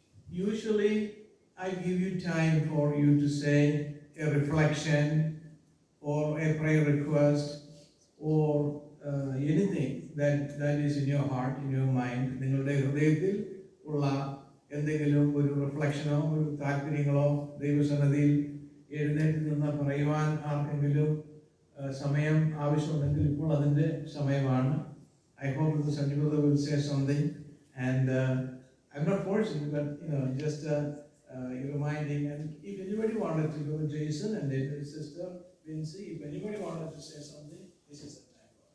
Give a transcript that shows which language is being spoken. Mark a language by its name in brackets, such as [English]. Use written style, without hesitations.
[English] Usually I give you time for you to say a reflection or a prayer request or anything that is in your heart, in your mind. [Malayalam] നിങ്ങളുടെ ഹൃദയത്തിൽ ഉള്ള എന്തെങ്കിലും ഒരു റിഫ്ലക്ഷനോ ഒരു താല്പര്യങ്ങളോ ദൈവസന്നിധിയിൽ എഴുന്നേറ്റ് നിന്ന് പറയുവാൻ ആർക്കെങ്കിലും സമയം ആവശ്യമുണ്ടെങ്കിൽ ഇപ്പോൾ അതിൻ്റെ സമയമാണ്. [English] I hope that the Sanjay brother will say something, and I'm not forcing you, but just reminding. And if anybody wanted to go, Jason and his sister Vincy, if anybody wanted to say something, this is the time.